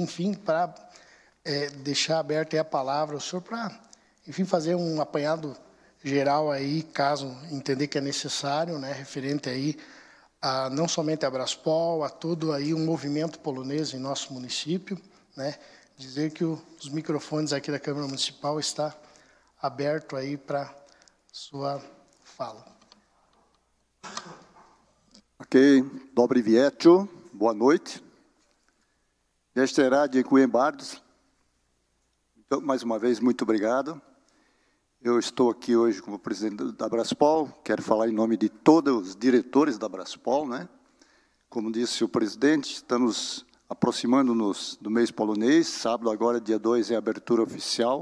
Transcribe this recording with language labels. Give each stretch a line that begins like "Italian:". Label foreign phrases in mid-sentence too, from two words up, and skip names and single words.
Portuguese: enfim, para deixar aberta aí a palavra ao senhor para, enfim, fazer um apanhado geral aí, caso entender que é necessário, né, referente aí a não somente a Abraspol, a todo aí um movimento polonês em nosso município, né, dizer que os microfones aqui da Câmara Municipal está aberto aí para sua fala.
Polish: Ok, dobry wieczór,
Portuguese: boa noite.
Polish: Jeszcze raz, dziękuję bardzo.
Portuguese: Então, mais uma vez, muito obrigado. Eu estou aqui hoje como presidente da Abraspol, quero falar em nome de todos os diretores da Abraspol, né? Como disse o presidente, estamos aproximando-nos do mês polonês, sábado agora, dia 2, é a abertura oficial.